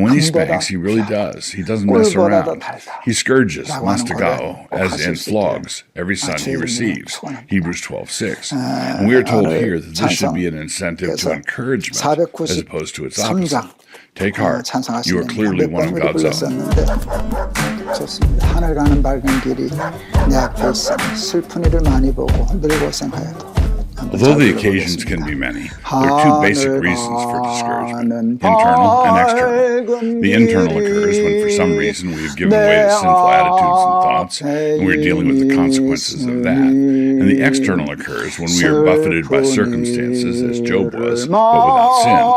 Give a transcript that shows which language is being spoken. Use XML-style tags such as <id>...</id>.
<en>And when he spanks, he really does. He doesn't mess around. He scourges, wants to go, as in flogs, every son he receives, Hebrews 12:6. And we are told here that this should be an incentive to encouragement as opposed to its opposite. Take heart, you are clearly one of God's own.</en> <ko>좋습니다. 하늘 가는 밝은 길이 내 앞에 있으니 슬픈 일을 많이 보고 늘 고생하여도</ko> <en>Although the occasions can be many, there are two basic reasons for discouragement, internal and external. The internal occurs when for some reason we have given way to sinful attitudes and thoughts, and we are dealing with the consequences of that. And the external occurs when we are buffeted by circumstances, as Job was, but without sin.</en>